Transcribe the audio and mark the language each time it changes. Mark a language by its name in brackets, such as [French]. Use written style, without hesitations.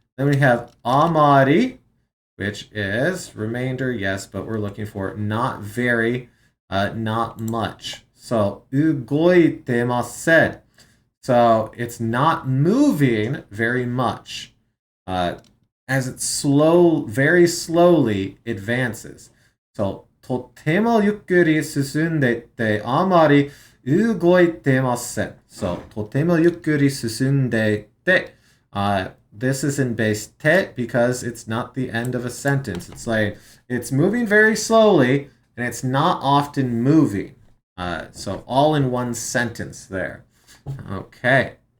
[English] Then we have amari, which is remainder, yes, but we're looking for not very, not much. So ugoitemasen. So it's not moving very much as it very slowly advances. [Japanese] So とてもゆっくり進んでいってあまり動いてません。 [English] So [Japanese] とてもゆっくり進んでいって、 [English] this is in base te because it's not the end of a sentence. It's like it's moving very slowly and it's not often moving. So all in one sentence there. Okay.